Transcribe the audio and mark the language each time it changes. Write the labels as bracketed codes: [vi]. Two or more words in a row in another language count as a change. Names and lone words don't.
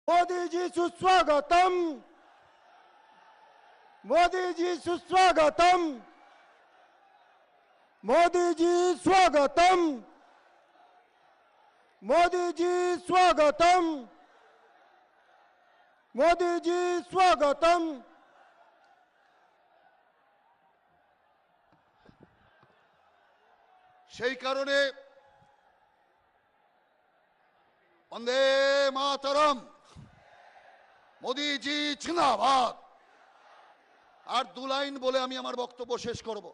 [hi] मोदी जी सुस्वागतम। मोदी जी सुस्वागतम। मोदी जी स्वागतम। मोदी जी स्वागतम। मोदी जी स्वागतम। [bn] সেই কারণে বন্দে মাতরম, মোদিজি জিন্দাবাদ। আর দু লাইন বলে আমি আমার বক্তব্য শেষ করব।